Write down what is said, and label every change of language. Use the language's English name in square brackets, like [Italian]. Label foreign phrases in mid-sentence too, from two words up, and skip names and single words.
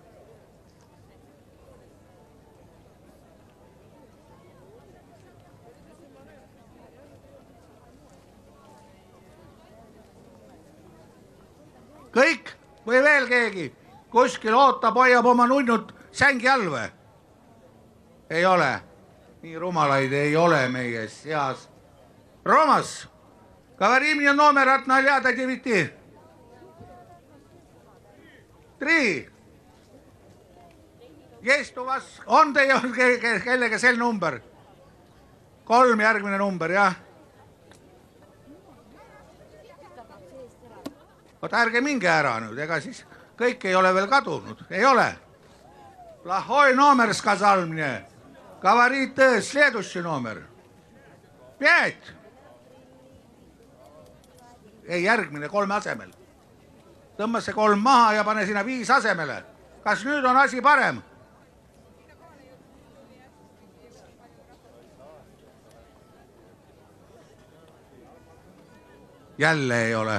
[Estonian] Kõik või veel keegi kuskil ootab, hoiab oma nunnut sängi all või? Ei ole. Nii rumalaid ei ole meie seas. Romas, [Russian] говори мне номер от 0 до 9. 3. Есть у вас, [Estonian] on teie kellega sel number? 3 järgmine number, jah? Oot, ärge minge ära nüüd, ega siis kõik ei ole veel kadunud, ei ole. [Russian] Plahoi номер сказал мне. Говорит следующий номер. 5. [Estonian] Ei, järgmine 3 asemel. Tõmba see 3 maha ja pane sinna 5 asemele. Kas nüüd on asi parem? Jälle ei ole.